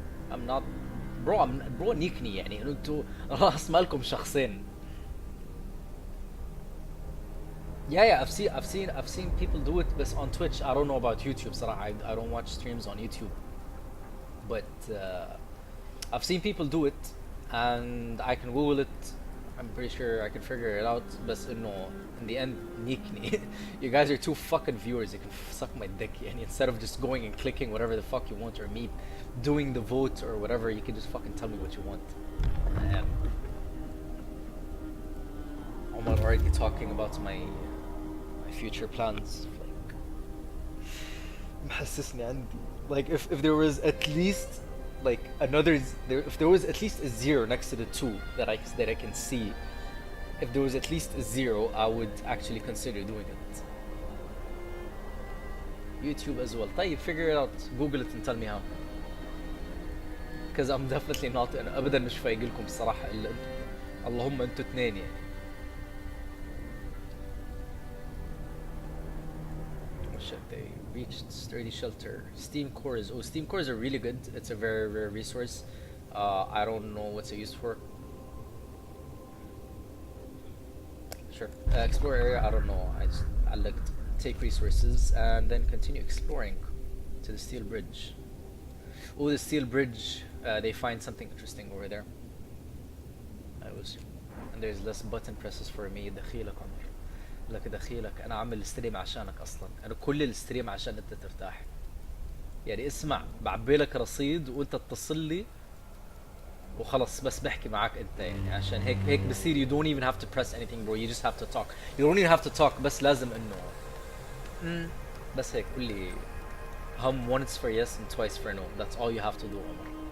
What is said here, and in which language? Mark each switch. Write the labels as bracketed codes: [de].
[en] I'm not bro [ar] نيكني يعني انتوا راس مالكم شخصين. [en] Yeah, I've seen people do it, but on Twitch. I don't know about YouTube, [ar] صراحة. [en] I don't watch streams on YouTube. but I've seen people do it, and I can Google it. I'm pretty sure I can figure it out. But no, in the end, [ar] نيكني. [en] You guys are two fucking viewers. You can suck my dick. And instead of just going and clicking whatever the fuck you want, or me doing the vote or whatever, you can just fucking tell me what you want. And Omar already talking about my future plans. [ar] Like, محسسني عندي. [en] Like if there was at least like if there was at least a zero next to the two that I can see, if there was at least a zero, I would actually consider doing it. YouTube as well. [ar] طيب, [en] figure it out. Google it and tell me how. Because I'm definitely not. [ar] أنا أبدا مش فايق لكم الصراحة إلا أنتم. اللهم أنتوا اثنين يعني. [en] They reached sturdy shelter. Steam cores. Oh, steam cores are really good. It's a very rare resource. I don't know what's it used for. Sure. Explore area. I don't know. I looked. Take resources and then continue exploring to the steel bridge. Oh, the steel bridge. They find something interesting over there. And there's less button presses for me. [ar] دخيلك عمر. لك دخيلك انا عامل الستريم عشانك اصلا. انا كل الستريم عشان انت ترتاح. يعني اسمع, بعبي لك رصيد وانت اتصل لي وخلص بس بحكي معاك انت يعني عشان هيك بصير. [en] You don't even have to press anything bro, you just have to talk. You don't even have to talk, [ar] بس لازم انه بس هيك قول لي هم [en] once for yes and twice for no. That's all you have to do عمر.